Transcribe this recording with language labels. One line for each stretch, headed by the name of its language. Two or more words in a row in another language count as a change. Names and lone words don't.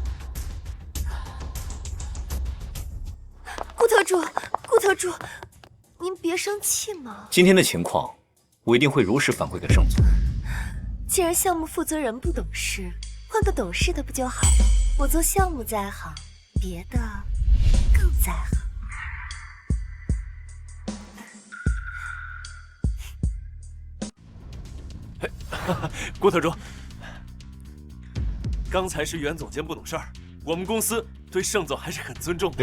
Chinese: 顧特助，顧特助， 您別生氣嘛。今天的情況，我一定會如實反饋給盛總。既然項目負責人不懂事，換個懂事的不就好了？我做項目在行，別的更在行。郭特助，刚才是袁总监不懂事儿，我們公司對盛總還是很尊重的。